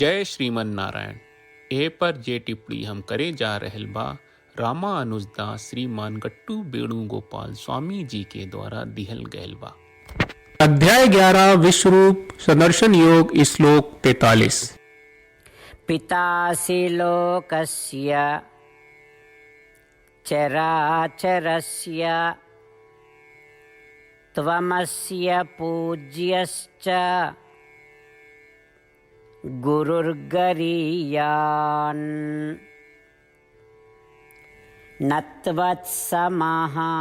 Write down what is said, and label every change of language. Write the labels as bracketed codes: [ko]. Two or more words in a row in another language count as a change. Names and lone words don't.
[bho] जय श्रीमन नारायण। ए पर जे टिप्पणी हम करे जा रहल बा रामानुजदास श्रीमान गट्टू वेणुगोपाल स्वामी जी के द्वारा दिहल गयल बा। अध्याय 11 विश्वरूप सदर्शन योग श्लोक 43। [sa] पितासि लोकस्य चराचरस्य त्वमस्य पूज्यश्च गुरुर्गरीयान् न त्वत्समः